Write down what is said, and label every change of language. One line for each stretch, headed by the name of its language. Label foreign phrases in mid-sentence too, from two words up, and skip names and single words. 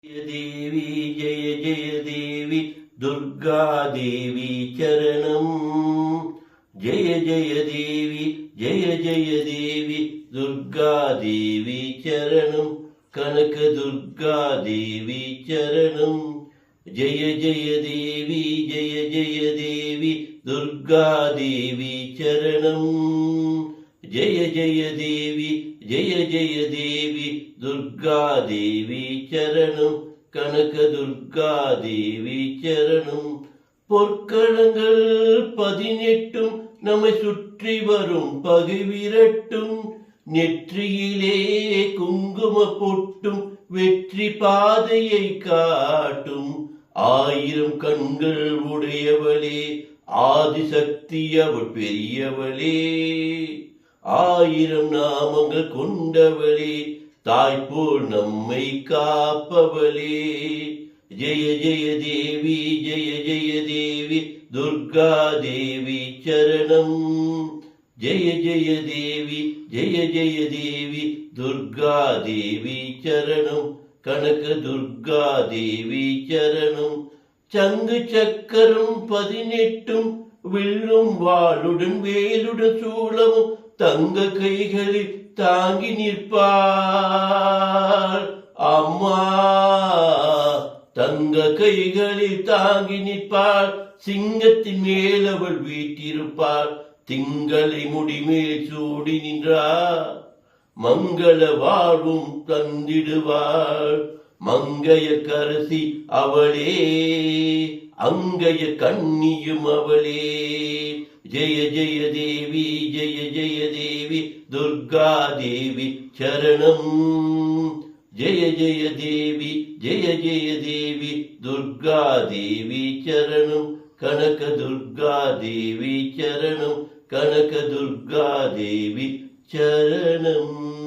Sanskrit: देवी जय जय देवी दुर्गा देवी चरणम जय जय देवी दुर्गा देवी चरणम कनक दुर्गा देवी चरणम जय देवी दुर्गा देवी चरणम जय देवी दुर्गा देवी चरणम कनक दुर्गा देवी चरणम
Tamil: பொற்களங்கள் 18 நம்மை சுற்றி வரும் பகை விரட்டும் நெற்றியிலே குங்கும பொட்டும் வெற்றி பாதையை காட்டும் 1000 கண்கள் உடையவளே ஆதிசக்தி அவள் பெரியவளே 1000 நாமங்கள் கொண்டவளே தாய் போல் நம்மை காப்பவளே
Sanskrit: जय देवी दुर्गा देवी चरणम जय देवी दुर्गा देवी चरणम कनक दुर्गा देवी चरणम
Tamil: சங்கு சக்கரம் 18 வில்லும் வாளுடன் வேலுடன் சூலமும் தங்க கைகளில் தாங்கி நிற்பாள் அம்மா தங்க கைகளில் தாங்கி நிற்பாள் சிங்கத்தின் மேல் அவள் வீட்டிருப்பாள் திங்களை முடிமேல் சூடி நின்றாள் மங்கள வாழ்வும் தந்திடுவாள் மங்கைய கரசி அவளே அங்கைய கண்ணியும் அவளே
Sanskrit: जय देवी दुर्गा देवी चरणम् जय देवी दुर्गा देवी चरणम कनक दुर्गा देवी चरणम कनक दुर्गा देवी चरणम।